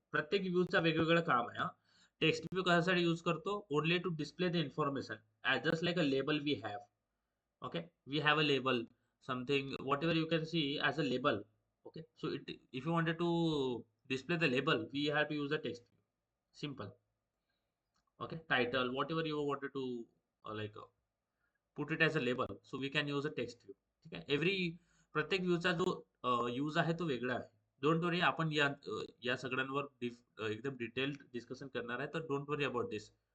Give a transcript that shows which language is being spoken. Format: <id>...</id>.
<mr>प्रत्येक व्ह्यूचा वेगवेगळं काम आहे. हा टेक्स्ट व्ह्यू कशासाठी यूज करतो?</mr> <en>Only to display the information as just like a label we have. Okay, we have a label, something whatever you can see as a label. Okay, so if you wanted to display the label, we have to use the text view. Simple. Okay, title, whatever you wanted to put it as a label, so we can use a text view.</en> <mr>ठीक आहे. प्रत्येक व्ह्यूचा जो use आहे तो वेगळा आहे.</mr> <en>don't worry,</en> <mr>आपण या सगळ्यांवर एकदम डिटेल्ड डिस्कशन करणार आहे. तर</mr> <en>Don't worry about this.</en>